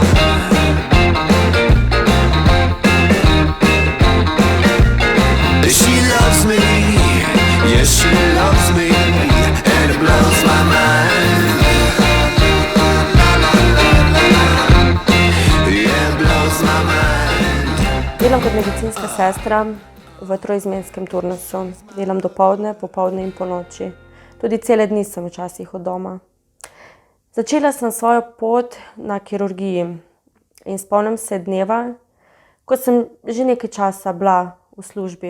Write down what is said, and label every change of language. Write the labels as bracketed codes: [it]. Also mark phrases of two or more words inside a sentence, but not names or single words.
[en] She loves me, yes she loves me, and it blows my mind. Yeah, it blows my mind. [sl] Delam kot medicinska sestra v troizmenskem turnusu. Delam dopoldne, popoldne in ponoči. Tudi cele dni sem včasih od doma. Začela sem svojo pot na kirurgiji in spomnim se dneva, ko sem že nekaj časa bila v službi.